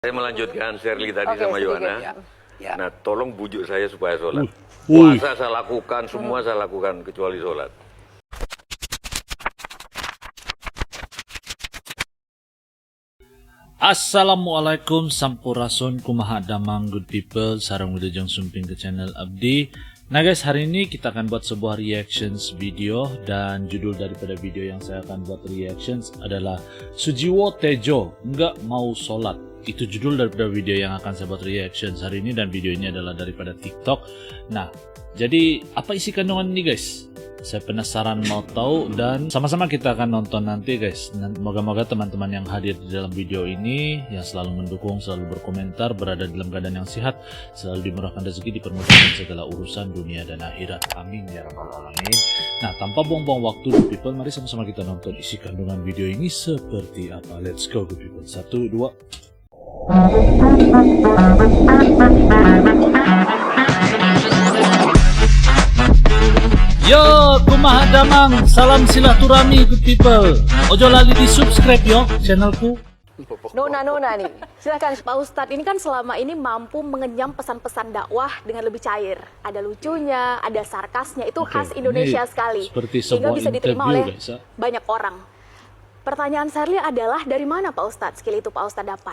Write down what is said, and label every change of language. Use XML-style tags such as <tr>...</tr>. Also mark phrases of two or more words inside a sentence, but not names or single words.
<id>Saya melanjutkan Shirley tadi Oke, sama sedikit, Yohana. ya. Nah, tolong bujuk saya supaya sholat. Wih. Puasa saya lakukan, semua saya lakukan kecuali sholat.</id> <su>Assalamualaikum sampurasun kumaha damang</su> <en>good people,</en> <su>sarang wilujeng sumping ke channel Abdi.</su> <id>Nah guys, hari ini kita akan buat sebuah</id> <en>reactions video,</en> <id>dan judul daripada video yang saya akan buat reactions adalah Sujiwo Tejo nggak mau sholat. Itu judul daripada video yang akan saya buat reactions hari ini, dan video ini adalah daripada TikTok. Nah, jadi apa isi kandungan ini guys? Saya penasaran mau tahu, dan sama-sama kita akan nonton nanti guys. Moga-moga teman-teman yang hadir di dalam video ini, yang selalu mendukung, selalu berkomentar, berada dalam keadaan yang sehat, selalu dimurahkan rezeki, dipermudahkan segala urusan dunia dan akhirat.</id> <ar>آمين يا رب العالمين.</ar> <id>Nah, tanpa buang-buang waktu</id> <en>good people,</en> <id>mari sama-sama kita nonton isi kandungan video ini seperti apa.</id> <en>Let's go good people. 1, 2.</en> <su>Yo, kumaha damang, salam silaturahmi</su> <en>good people.</en> <jv>Ojo lali di subscribe yo channelku.</jv> <id>Nona nih, silakan Pak Ustadz. Ini kan selama ini mampu mengenyam pesan-pesan dakwah dengan lebih cair. Ada lucunya, ada sarkasnya, itu khas Indonesia sekali. Seperti sehingga sebuah bisa diterima interview, oleh guys, ya. banyak orang. Pertanyaan Shirley adalah, dari mana Pak Ustadz skill itu Pak Ustadz dapat?</id>